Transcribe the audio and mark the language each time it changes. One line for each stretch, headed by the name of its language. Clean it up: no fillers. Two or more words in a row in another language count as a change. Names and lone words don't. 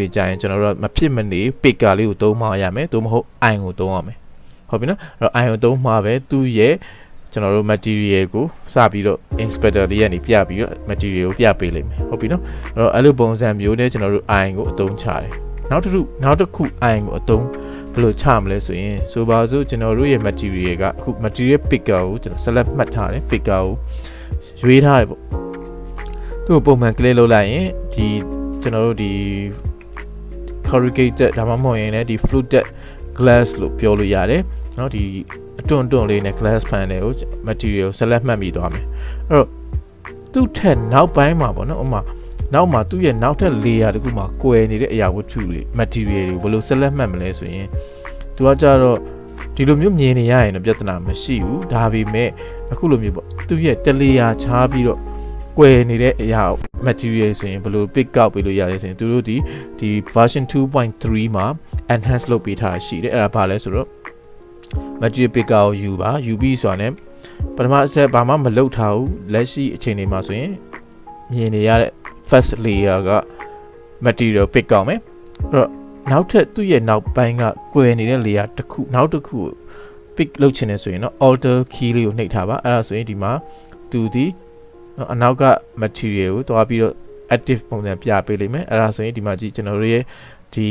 Burmese: တွေကြာရင်ကျွန်တော်တို့မဖြစ်မနေ picker လေးကိုသုံးမှရမယ်သို့မဟုတ် I ကိုသုံးရမယ်ဟုတ်ပြီနော်အဲ့တော့ I ကိုသုံးမှပဲသူ့ရဲ့ကျွန်တော်တို့ material ကိုစပြီးတော့ inspector လေးကနေပြပြီးတော့ material ကိုပြပေးလိမ့်မယ်ဟုတ်ပြီနော်အဲ့တော့အဲ့လိုပုံစံမျိုးနဲ့ကျွန်တော်တို့ I ကိုအသုံးချတယ်နောက်တစ်ခု I ကိုအသုံးဘယ်လိုချမလဲဆိုရင်ဆိုပါစို့ကျွန်တော်တို့ရဲ့ material ကအခု
English: material picker
Burmese: ကိုကျွန်တော် select မှတ်ထားတယ် picker ကိုရွေးထားတယ်ပေါ့သူ့ကိုပုံမှန် click လုပ်လိုက်ရင်ဒီကျွန်တော်တို့ဒီ corrugated ဒါမှမဟုတ်ရင်လည်းဒီ
English: fluted glass
Burmese: လို့ပြောလို့ရတယ်เนาะဒီအတွန့်လေးနဲ့
English: glass panel
Burmese: ကို
English: material select
Burmese: မှတ်ပြီးသွားမယ်အဲ့တော့သူ့ထက်နောက်ပိုင်းမှာပေါ့နော်ဥပမာနောက်မှာသူ့ရဲ့နောက်ထပ် layer တခုမှာကွယ်နေတဲ့အရာဝတ္ထုတွေ material တွေဘယ်လို select မှတ်မလဲဆိုရင်သူကကြတော့ဒီလိုမျိုးမြင်နေရရင်တော့ပြဿနာမရှိဘူးဒါပေမဲ့အခုလိုမျိုးပေါ့သူ့ရဲ့တ layer ချားပြီးတော့ကွယ်နေတဲ့အ ရာ material ဆိုရင်ဘယ်လို
English: pick out
Burmese: ပေးလို့ရလဲဆိုရင်သူတို့ဒီ version 2.3 မှာ enhance လုပ်ပေးထားတာရှိတယ်အဲ့ဒါဘာလဲဆိုတော့
English: material picker
Burmese: ကို ယူပြီးဆိုတာ ਨੇ ပထမအဆက်ဘာမှမလုပ်ထားဘူးလက်ရှိအချိန်လေးမှာဆိုရင်မြင်နေရတဲ့
English: first layer
Burmese: က
English: material pick
Burmese: ကောက်မယ်အဲ့တော့နောက်ထပ်သူ့ရဲ့နောက်ပိုင်းကကွယ်နေတဲ့ layer တစ်ခုနောက်တစ်ခု pick လုပ်ချင်နေဆိုရင်တော့
English: alter key
Burmese: လေးကိုနှိပ်ထားပါအဲ့ဒါဆိုရင်ဒီမှာသူဒီအနောက်က material ကိုတွားပြီးတော့ active ပုံစံပြပေးလိမ့်မယ်အဲ့ဒါဆိုရင်ဒီမှာကြည့်ကျွန်တော်တို့ရဲ့ဒီ